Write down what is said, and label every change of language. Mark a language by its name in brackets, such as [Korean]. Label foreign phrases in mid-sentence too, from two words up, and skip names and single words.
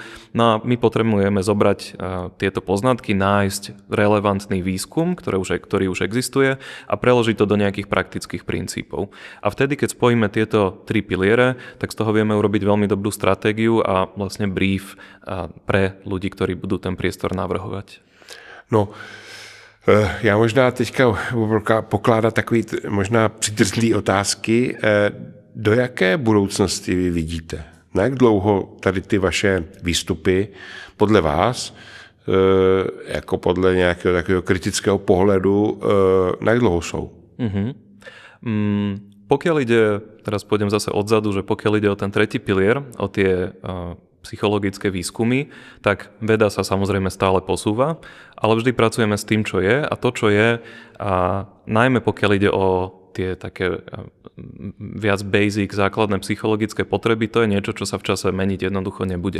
[Slovak] No a my potrebujeme zobrať tieto poznatky, nájsť relevantný výskum, ktorý už existuje a preložiť to do nejakých praktických princípov. A vtedy, keď spojíme tieto 3 piliere, tak z toho vieme urobiť veľmi dobrú stratégiu a vlastne brief pre ľudí, ktorí budú ten priestor navrhovať. [Czech] No, já možná teďka pokládat takový možná přidrzlý otázky. Do jaké budoucnosti vy vidíte? Na jak dlouho tady ty vaše výstupy podle vás, jako podle nějakého takového kritického pohledu, na jak dlouho jsou? [Slovak] Pokiaľ ide, teraz pôjdem zase odzadu, že pokiaľ ide o ten tretí pilier, o tie psychologické výskumy, tak veda sa samozrejme stále posúva, ale vždy pracujeme s tým, čo je a to, čo je, najmä pokiaľ ide o tie také viac basic, základné psychologické potreby, to je niečo, čo sa v čase meniť jednoducho nebude.